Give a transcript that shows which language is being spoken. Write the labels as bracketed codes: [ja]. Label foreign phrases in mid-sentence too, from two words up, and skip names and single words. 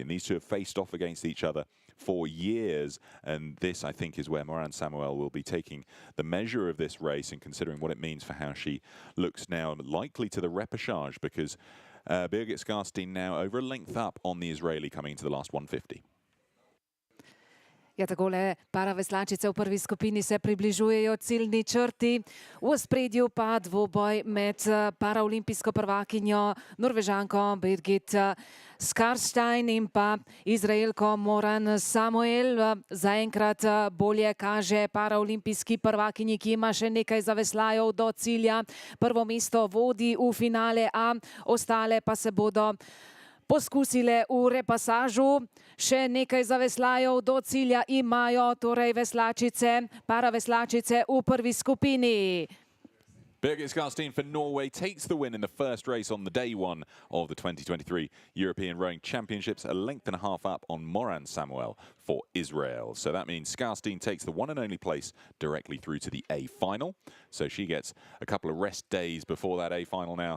[en] These two have faced off against each other for years, and this, I think, is where Moran Samuel will be taking the measure of this race and considering what it means for how she looks now, likely to the repechage, because Birgit Skarstein now over a length up on the Israeli coming into the last 150. [sl] Ja, takole paraveslačice v prvi skupini se približujejo ciljni črti. V ospredju pa dvoboj med paraolimpijsko prvakinjo Norvežanko Birgit Skarstein in pa Izraelko Moran Samuel. Zaenkrat bolje kaže paraolimpijski prvakinji, ki ima še nekaj zaveslajev do cilja. Prvo mesto vodi v finale A, ostale pa se bodo poskusile v repasažu. Še nekaj zaveslajev do cilja imajo, torej veslačice, paraveslačice v prvi skupini. [en] Birgit Skarstein for Norway takes the win in the first race on the day one of the 2023 European Rowing Championships, a length and a half up on Moran Samuel for Israel. So that means Skarstein takes the one and only place directly through to the A final. So she gets a couple of rest days before that A final now.